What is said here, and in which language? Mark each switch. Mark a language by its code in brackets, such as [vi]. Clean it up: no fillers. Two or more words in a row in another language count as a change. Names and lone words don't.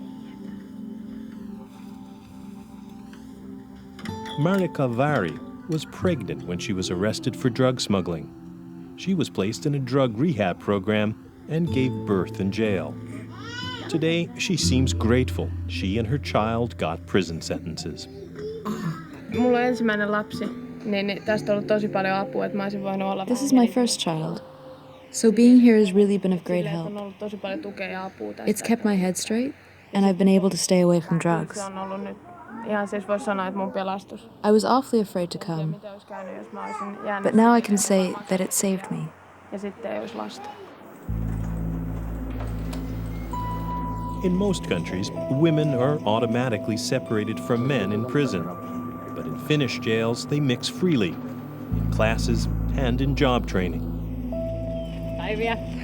[en] Marika Vari was pregnant when she was arrested for drug smuggling. She was placed in a drug rehab program and gave birth in jail. Today, she seems grateful she and her child got prison sentences. [fi] Mulla on ensimmäinen lapsi, niin tästä on ollut tosi paljon apua, että mä olisin voinut olla. [en] This is my first child, so being here has really been of great help. [fi] On ollut tosi paljon tukea ja apua tästä. [en] It's kept my head straight, and I've been able to stay away from drugs. [fi] Se on ollut nyt ihan siis voisi sanoa, että mun pelastus. [en] I was awfully afraid to come, [fi] Mitä olisi käynyt, jos mä olisin jäänyt. [en] but now I can say that it saved me. [fi] Ja sitten ei olisi lasta. [en] In most countries, women are automatically separated from men in prison. But in Finnish jails, they mix freely, in classes and in job training. [fi] Päiviä.